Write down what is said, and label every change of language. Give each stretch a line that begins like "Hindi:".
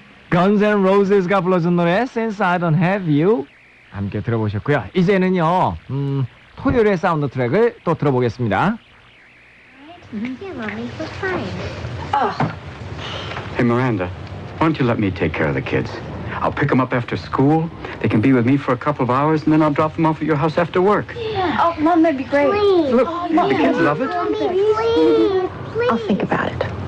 Korean: Guns N' Roses가 불러준 노래 Since I Don't Have You 함께 들어보셨고요. 이제는요 토요일의 사운드 트랙을 또 들어보겠습니다.
English: Yeah, Mommy, we're fine. Hey, Miranda, why don't you let me take care of the kids? I'll pick them up after school. They can be with me for a couple of hours, and then I'll drop them off at your house after work. Oh, Mom, that'd be great. Please. Look, the kids love it. Mommy, please. Please. I'll think about it.